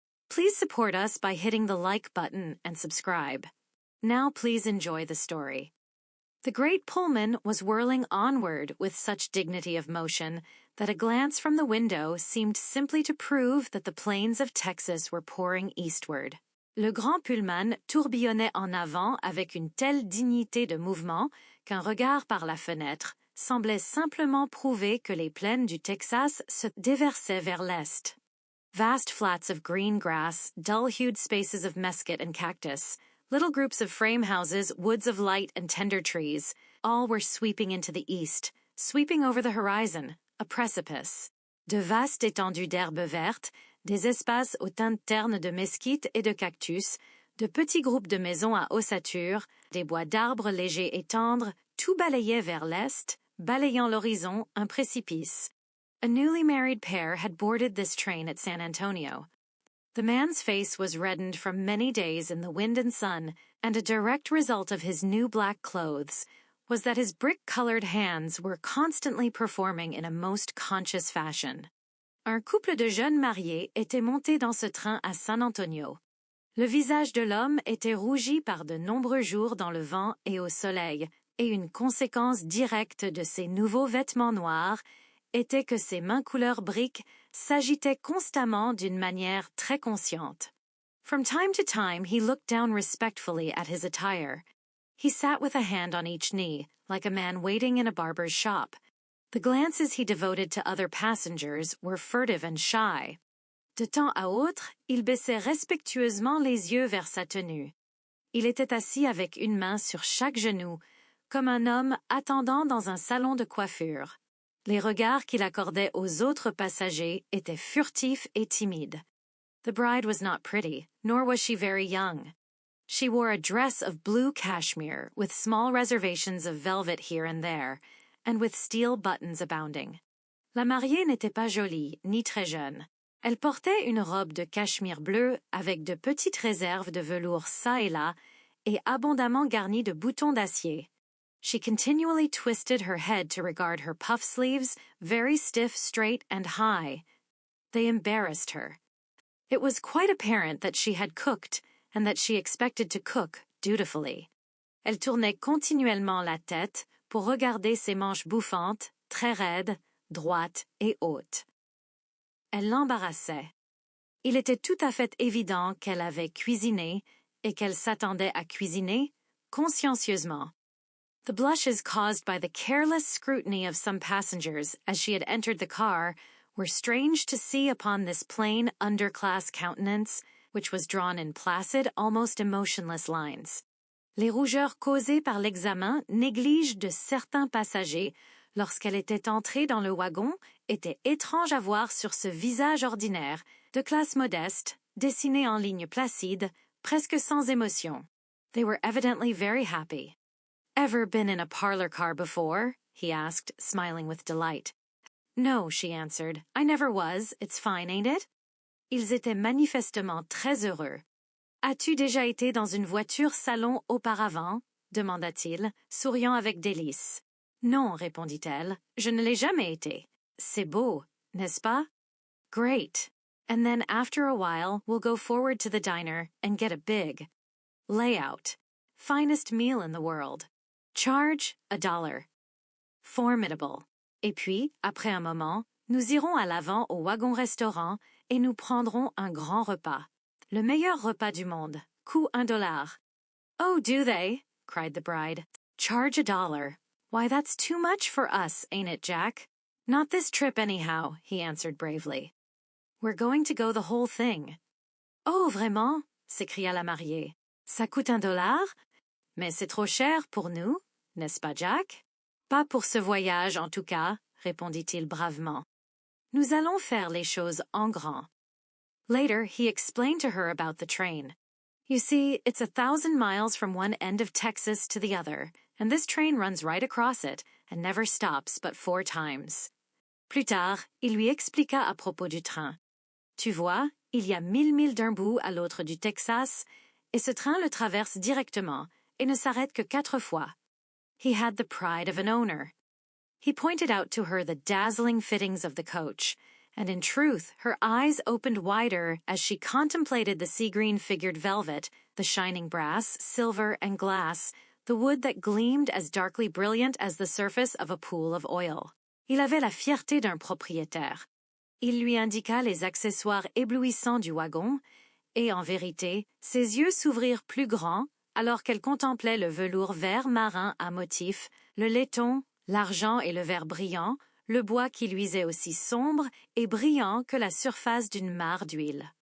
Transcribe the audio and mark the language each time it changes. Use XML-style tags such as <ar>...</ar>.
<en>Please support us by hitting the like button and subscribe. Now please enjoy the story. The great Pullman was whirling onward with such dignity of motion that a glance from the window seemed simply to prove that the plains of Texas were pouring eastward.</en> <fr>Le grand Pullman tourbillonnait en avant avec une telle dignité de mouvement qu'un regard par la fenêtre semblait simplement prouver que les plaines du Texas se déversaient vers l'est.</fr> <en>Vast flats of green grass, dull-hued spaces of mesquite and cactus, little groups of frame houses, woods of light and tender trees, all were sweeping into the east, sweeping over the horizon, a precipice.</en> <fr>De vastes étendues d'herbes vertes, des espaces aux teintes ternes de mesquite et de cactus, de petits groupes de maisons à ossature, des bois d'arbres légers et tendres, tout balayait vers l'est, balayant l'horizon, un précipice.</fr> <en>A newly married pair had boarded this train at San Antonio. The man's face was reddened from many days in the wind and sun, and a direct result of his new black clothes was that his brick-colored hands were constantly performing in a most conscious fashion.</en> <fr>Un couple de jeunes mariés était monté dans ce train à San Antonio. Le visage de l'homme était rougi par de nombreux jours dans le vent et au soleil, et une conséquence directe de ses nouveaux vêtements noirs était que ses mains couleur brique s'agitaient constamment d'une manière très consciente.</fr> <en>From time to time he looked down respectfully at his attire. He sat with a hand on each knee, like a man waiting in a barber's shop. The glances he devoted to other passengers were furtive and shy.</en> <fr>De temps à autre, il baissait respectueusement les yeux vers sa tenue. Il était assis avec une main sur chaque genou, comme un homme attendant dans un salon de coiffure. Les regards qu'il accordait aux autres passagers étaient furtifs et timides.</fr> <en>The bride was not pretty, nor was she very young. She wore a dress of blue cashmere with small reservations of velvet here and there, and with steel buttons abounding.</en> <fr>La mariée n'était pas jolie, ni très jeune. Elle portait une robe de cachemire bleu avec de petites réserves de velours çà et là et abondamment garnies de boutons d'acier.</fr> <en>She continually twisted her head to regard her puff sleeves, very stiff, straight, and high. They embarrassed her. It was quite apparent that she had cooked, and that she expected to cook dutifully.</en> <fr>Elle tournait continuellement la tête pour regarder ses manches bouffantes, très raides, droites et hautes. Elle l'embarrassait. Il était tout à fait évident qu'elle avait cuisiné et qu'elle s'attendait à cuisiner consciencieusement.</fr> <en>The blushes caused by the careless scrutiny of some passengers as she had entered the car were strange to see upon this plain underclass countenance, which was drawn in placid, almost emotionless lines.</en> <fr>Les rougeurs causées par l'examen néglige de certains passagers lorsqu'elle était entrée dans le wagon étaient étranges à voir sur ce visage ordinaire, de classe modeste, dessiné en lignes placides, presque sans émotion.</fr> <en>They were evidently very happy. "Ever been in a parlor car before?" he asked, smiling with delight. "No," she answered. "I never was. It's fine, ain't it?"</en> <fr>Ils étaient manifestement très heureux. "As-tu déjà été dans une voiture salon auparavant?" demanda-t-il, souriant avec délice. "Non," répondit-elle, "je ne l'ai jamais été. C'est beau, n'est-ce pas?"</fr> <en>"Great. And then after a while we'll go forward to the diner and get a big layout. Finest meal in the world. Charge $1.</en> <fr>Formidable. Et puis, après un moment, nous irons à l'avant au wagon-restaurant et nous prendrons un grand repas. Le meilleur repas du monde. Coût $1.</fr> <en>"Oh, do they?" cried the bride. "Charge $1. Why, that's too much for us, ain't it, Jack?" "Not this trip anyhow," he answered bravely. "We're going to go the whole thing."</en> <fr>"Oh, vraiment?" s'écria la mariée. "Ça coûte $1? Mais c'est trop cher pour nous, n'est-ce pas, Jack?" "Pas pour ce voyage, en tout cas," répondit-il bravement. "Nous allons faire les choses en grand."</fr> <en>Later, he explained to her about the train. "You see, it's 1,000 miles from one end of Texas to the other, and this train runs right across it and never stops but 4 times.</en> <fr>Plus tard, il lui expliqua à propos du train. "Tu vois, il y a 1000 milles d'un bout à l'autre du Texas, et ce train le traverse directement et ne s'arrête que 4 fois."</fr> <en>He had the pride of an owner. He pointed out to her the dazzling fittings of the coach, and in truth, her eyes opened wider as she contemplated the sea-green figured velvet, the shining brass, silver, and glass, the wood that gleamed as darkly brilliant as the surface of a pool of oil.</en> <fr>Il avait la fierté d'un propriétaire. Il lui indiqua les accessoires éblouissants du wagon, et en vérité, ses yeux s'ouvrirent plus grands alors qu'elle contemplait le velours vert marin à motifs, le laiton, l'argent et le verre brillant, le bois qui luisait aussi sombre et brillant que la surface d'une mare d'huile.</fr>